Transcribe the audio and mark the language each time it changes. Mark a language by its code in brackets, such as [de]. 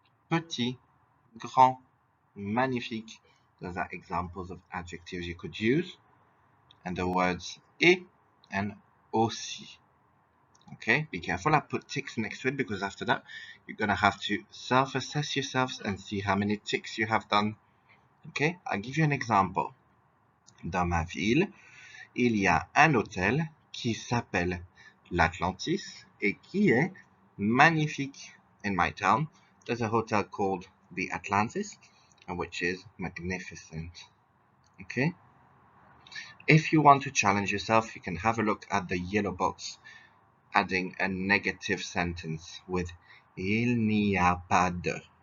[fr] Petit, grand, magnifique. [en] Those are examples of adjectives you could use. And the words et and aussi. Okay, be careful, I put ticks next to it because after that you're gonna have to self-assess yourselves and see how many ticks you have done. Okay, I'll give you an example. [fr] Dans ma ville, il y a un hôtel qui s'appelle l'Atlantis et qui est magnifique. [en] In my town, there's a hotel called the Atlantis, which is magnificent. Okay? If you want to challenge yourself, you can have a look at the yellow box, adding a negative sentence with [fr] il n'y a pas de.